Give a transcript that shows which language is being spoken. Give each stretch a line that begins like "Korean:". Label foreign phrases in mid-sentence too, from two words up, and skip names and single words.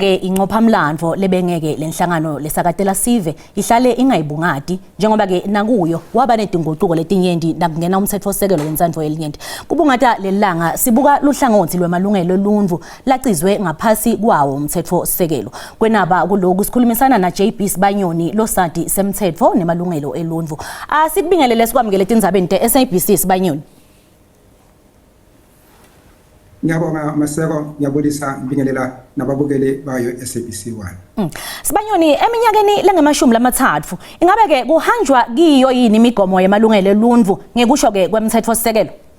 Swati: ke inqophamlandvo lebengeke lenhlangano lesakatela sive ihlale ingayibungati njengoba ke nakuyo waba netinguquko letinyenti nakungena umthetho sekelo wenzandvo yelinyenti kubungata lelanga sibuka luhlangothi lwemalungelo oluntu lacizwe ngaphasi kwawo umthetho sekelo kwenaba kuloku sikhulumisana na JB Sibanyoni losadi semthetho nemalungelo eluntu asikubingelele sikwamukele tindzabeni SABC Sibanyoni. Ngiyabonga Maseko ngiyabulisa ngibingelela nababukeli bayo SABC 1. Sibanyoni eminyakeni lengemashumi lamathathu ingabe ke kuhanjwa kiyo yini imigomo yemalungelo eluntu ngekusho ke kwemthetho sisekelo?